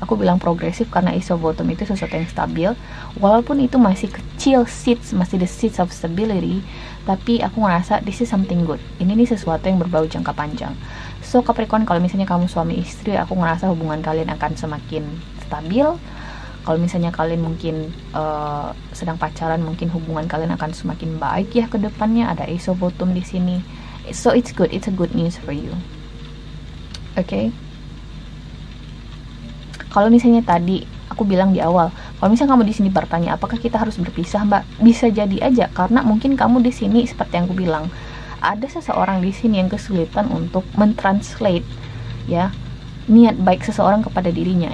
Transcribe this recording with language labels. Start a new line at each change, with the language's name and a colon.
Indonesian: Aku bilang progresif karena Ace of Bottom itu sesuatu yang stabil, walaupun itu masih kecil seeds, masih
English: the seeds of stability,
Indonesian: tapi aku ngerasa
English: this is something good.
Indonesian: Ini nih sesuatu yang berbau jangka panjang. So Capricorn, kalau misalnya kamu suami istri, aku ngerasa hubungan kalian akan semakin stabil. Kalau misalnya kalian mungkin sedang pacaran, mungkin hubungan kalian akan semakin baik ya ke depannya. Ada Ace of Bottom di sini.
English: So it's good, it's a good news for you. Okay?
Indonesian: Kalau misalnya tadi aku bilang di awal, kalau misalnya kamu di sini bertanya apakah kita harus berpisah, Mbak, bisa jadi aja karena mungkin kamu di sini seperti yang aku bilang, ada seseorang di sini yang kesulitan untuk mentranslate ya niat baik seseorang kepada dirinya.